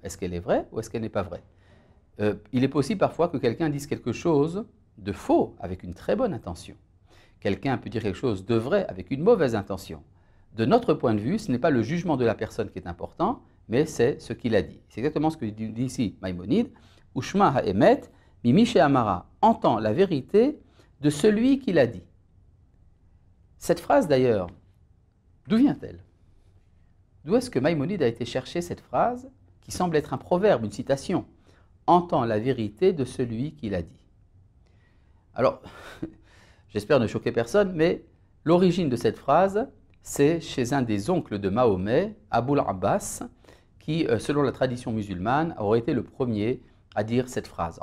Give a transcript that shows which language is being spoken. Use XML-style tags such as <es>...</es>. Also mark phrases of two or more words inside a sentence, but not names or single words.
<fr>Est-ce qu'elle est vraie ou est-ce qu'elle n'est pas vraie? Il est possible parfois que quelqu'un dise quelque chose de faux avec une très bonne intention. Quelqu'un peut dire quelque chose de vrai avec une mauvaise intention. De notre point de vue, ce n'est pas le jugement de la personne qui est important, mais c'est ce qu'il a dit. C'est exactement ce que dit ici Maïmonide.</fr> <he>שמע האמת ממי שאמרה,</he> <fr>entend la vérité de celui qui l'a dit. Cette phrase d'ailleurs, d'où vient-elle? D'où est-ce que Maïmonide a été chercher cette phrase qui semble être un proverbe, une citation? Entend la vérité de celui qui l'a dit. Alors, j'espère ne choquer personne, mais l'origine de cette phrase, c'est chez un des oncles de Mahomet, Aboul Abbas, qui, selon la tradition musulmane, aurait été le premier à dire cette phrase.</fr>